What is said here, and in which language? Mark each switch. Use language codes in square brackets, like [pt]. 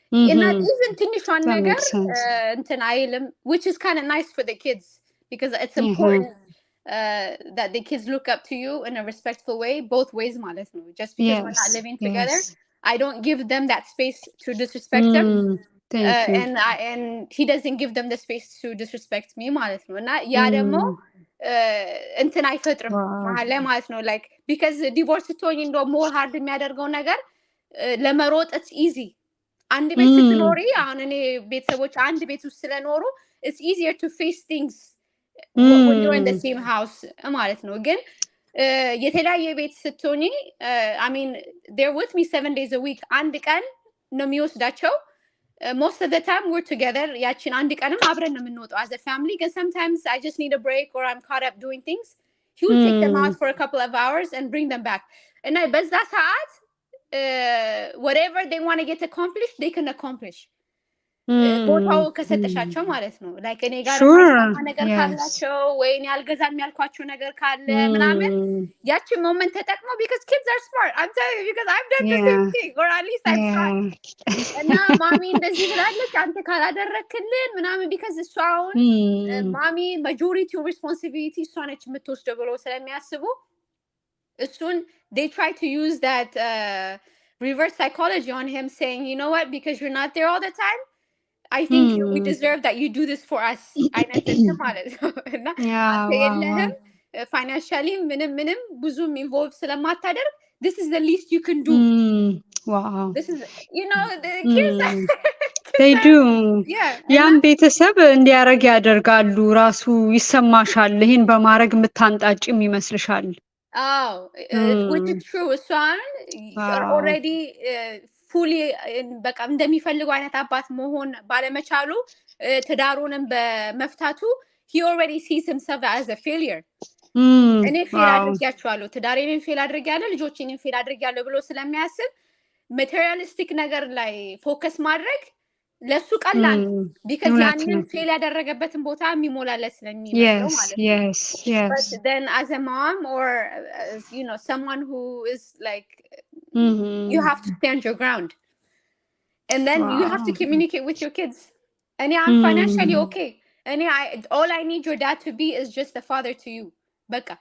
[en] And not even [am] ትንሿን ነገር እንትን አይልም, [en] which is kind of nice for the kids because it's important that the kids look up to you in a respectful way, both ways [am] ማለት ነው. [en] Just because we're not living together, I don't give them that space to disrespect them. And he doesn't give them the space to disrespect me [am] ማለት ነው. እና ያ ደግሞ እንትን አይፈጥርም መሀል ላይ ማለት ነው. [en] Like because divorce [am] ስትሆኝ እንደው [en] more hard [am] የሚያደርገው ነገር ለመሮጥ [en] it's easy. [am] አንድ ቤት ስትኖሪ አሁን እኔ ቤተሰቦች አንድ ቤት ውስጥ ስለኖሩ [en] it's easier to face things when you're in the same house [am] ማለት ነው። ግን የተለያየ ቤት ስትሆኚ [en] I mean they're with me 7 days a week. [am] አንድ ቀን ነው የሚወስዳቸው. [en] Most of the time we're together. [am] ያችን አንድ ቀንም አብረን ነው የምንወጣው [en] as a family. But sometimes I just need a break or I'm caught up doing things. He will take them out for a couple of hours and bring them back. [am] እና በዛ ሰዓት [en] whatever they want to get accomplished, they can accomplish. [am] ቦታው ከሰጠሻቸው ማለት ነው። like እኔ ጋር ነገር ካላቸው ወይ እኔ አልገዛም ያልኳቸው ነገር ካለ ምናምን ያቺን ሞመንት ተጠቅመው [en] because kids are smart. I'm telling you because I've done the same thing or at least I've tried. [am] እና ማሚ እንደዚህ ብላለች አንተ ካላደረክልን ምናምን because እሷ አሁን ማሚ majority responsibility እሷ ነች የምትወስደው ብለው ስለሚያስቡ እሱን [en] they try to use that reverse psychology on him saying, you know what, because you're not there all the time, I think we deserve that you do this for us. [am] አይነት ማለት ነው እና የለህም financially ምንም ብዙም involve ስለማታደርግ [en] this is the least you can do. Wow. This is, you know, the kids, they do. yeah. [am] ያን ቤተሰብ እንዲያረግ ያደርጋሉ። ራሱ ይሰማሻል ይሄን በማድረግ የምታንጣጭም ይመስልሻል? [en] Oh, which is true. [am] እሷን already fully በቃ እንደሚፈልገው አይነት አባት መሆን ባለመቻሉ ትዳሩንም በመፍታቱ [en] he already sees himself as a failure. [am] እኔ ፌል አድርጌያቸዋለሁ፣ ትዳሬን ፌል አድርጌያለሁ፣ ልጆቼን ፌል አድርጌያለሁ ብሎ ስለሚያስብ ማቴሪያሊስቲክ ነገር ላይ ፎከስ ማድረግ ለሱ ቀላል because ያንን ፌል ያደረገበትን ቦታ የሚሞላለት ስለሚመስለው ማለት ነው። [en] Yes. But then as a mom or as, you know, someone who is like you have to stand your ground, and then you have to communicate with your kids. And I'm financially okay, and all I need your dad to be is just a father to you. Baka.